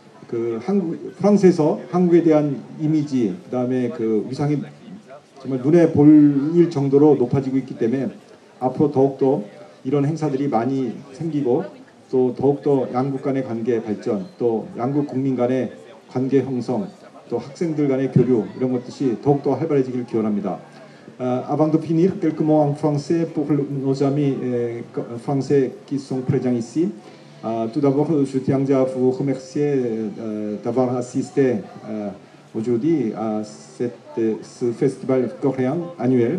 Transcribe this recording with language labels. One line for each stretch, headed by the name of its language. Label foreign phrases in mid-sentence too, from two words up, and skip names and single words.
Korean: 프랑스에서 한국에 대한 이미지, 그다음에 위상이 정말 눈에 보일 정도로 높아지고 있기 때문에 앞으로 더욱더 이런 행사들이 많이 생기고 또 더욱더 양국 간의 관계 발전, 또 양국 국민 간의 관계 형성, 또 학생들 간의 교류 이런 것들이 더욱더 활발해지기를 기원합니다.
French: Avant de finir, quelques mots en français pour nos amis français qui sont présents ici. Tout d'abord, je tiens à vous remercier d'avoir assisté aujourd'hui à ce festival coréen annuel.